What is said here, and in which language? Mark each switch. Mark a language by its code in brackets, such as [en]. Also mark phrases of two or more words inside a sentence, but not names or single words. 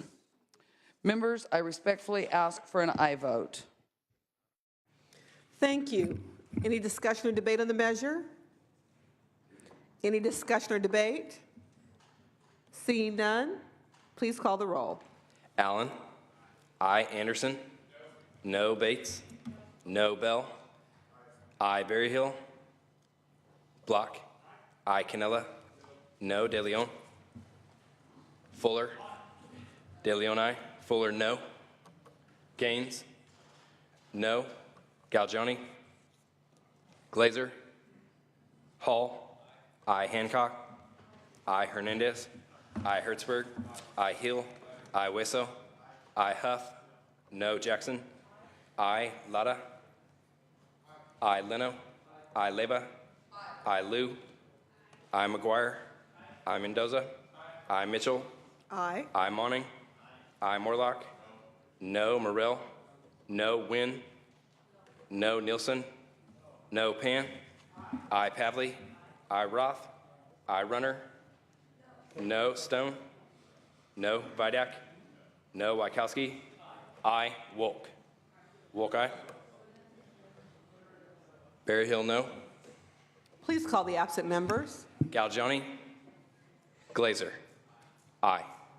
[en] Members, I respectfully ask for an aye vote. Thank you. Any discussion or debate on the measure? Any discussion or debate? Seeing none, please call the roll. Allen. Aye. Anderson. No. Bates. No. Bell. Aye. Berryhill. Block. Aye. Canella. No. De Leon. Fuller. De Leon, aye. Fuller, no. Gaines. No. Galgiani. Glazer. Hall. Aye. Hancock. Aye. Hernandez. Aye. Hertzberg. Aye. Hill. Aye. Wesso. Aye. Huff. No. Jackson. Aye. Lada. Aye. Leno. Aye. Leba. Aye. Liu. Aye. McGuire. Aye. Mendoza. Aye. Mitchell. Aye. Aye. Monning. Aye. Morlock. No. Morrell. No. Wynn. No. Nielsen. No. Pan. Aye. Pavley. Aye. Roth. Aye. Runner. No. Stone. No. Vidak. No. Wykowski. Aye. Wolk. Wolk, aye. Berryhill, no. Please call the absent members. Galgiani. Glazer. Aye.